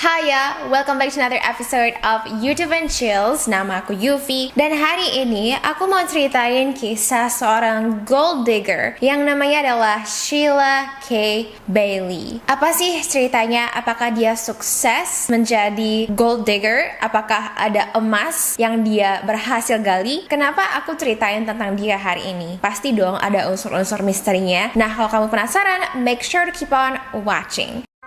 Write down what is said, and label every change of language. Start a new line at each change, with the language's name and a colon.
English: Hiya, welcome back to another episode of YouTube and Chills.
Indonesian: Nama aku Yufi. Dan hari ini aku mau ceritain kisah seorang gold digger yang namanya adalah Sheila K. Bailey. Apa sih ceritanya? Apakah dia sukses menjadi gold digger? Apakah ada emas yang dia berhasil gali? Kenapa aku ceritain tentang dia hari ini? Pasti dong ada unsur-unsur misterinya. Nah, kalau kamu penasaran,
English: make sure to keep on watching.